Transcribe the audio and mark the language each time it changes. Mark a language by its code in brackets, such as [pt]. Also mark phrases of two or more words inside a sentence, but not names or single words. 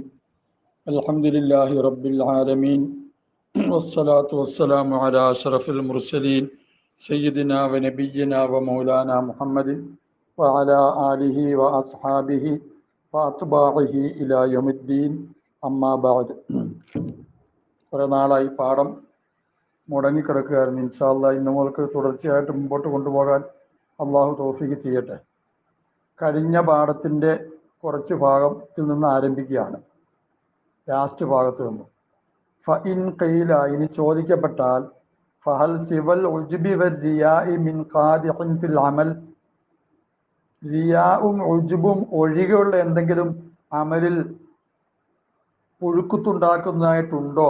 [ar] الحمد لله رب العالمين والصلاة والسلام على أشرف المرسلين سيدنا ونبينا ومولانا محمد وعلى آله وأصحابه وأتباعه إلى يوم الدين. أما بعد. [ml] കുറേ നാളായി പാഠം മുടങ്ങിക്കിടക്കുകയായിരുന്നു. [ar] إن شاء الله [ml] ഇന്ന് മുതൽക്ക് തുടർച്ചയായിട്ട് മുമ്പോട്ട് കൊണ്ടുപോകാൻ അള്ളാഹു തൗഫീഖ് ചെയ്യട്ടെ. കഴിഞ്ഞ പാഠത്തിൻ്റെ കുറച്ച് ഭാഗത്തിൽ നിന്ന് ആരംഭിക്കുകയാണ്. ലാസ്റ്റ് ഭാഗത്ത് നിന്ന് [ar] فإن قيل, [ml] ഇനി ചോദിക്കപ്പെട്ടാൽ, [ar] فهل سوى العجب والرياء من قادح في العمل, [ml] റിയാഉം ഉജ്ബും ഒഴികെയുള്ള എന്തെങ്കിലും അമലിൽ പുഴുക്കുത്തുണ്ടാക്കുന്നതായിട്ടുണ്ടോ?